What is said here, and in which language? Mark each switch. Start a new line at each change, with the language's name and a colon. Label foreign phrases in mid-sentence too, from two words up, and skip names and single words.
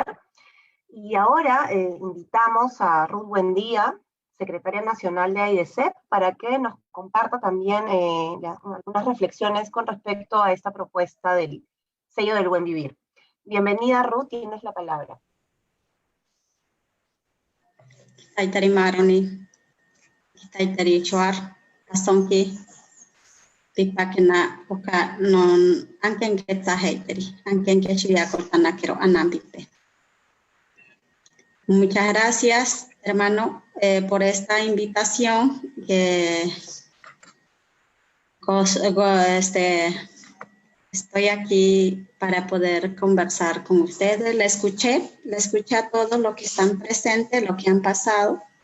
Spanish: Y ahora invitamos a Ruth Buendía, secretaria nacional de AIDESEP, para que nos comparta también algunas reflexiones con respecto a esta propuesta del sello del buen vivir. Bienvenida, Ruth, tienes la palabra.
Asháninka: Taitari Maroni, Taitari Chuar, Asonki, Pipakena, Oka, non, Anken Ketsa Heiteri, Anken Kechuya Cortanakero, Anambipe.
Spanish: Muchas gracias, hermano, por esta invitación. Estoy aquí para poder conversar con ustedes. Le escuché a todos los que están presentes, lo que han pasado.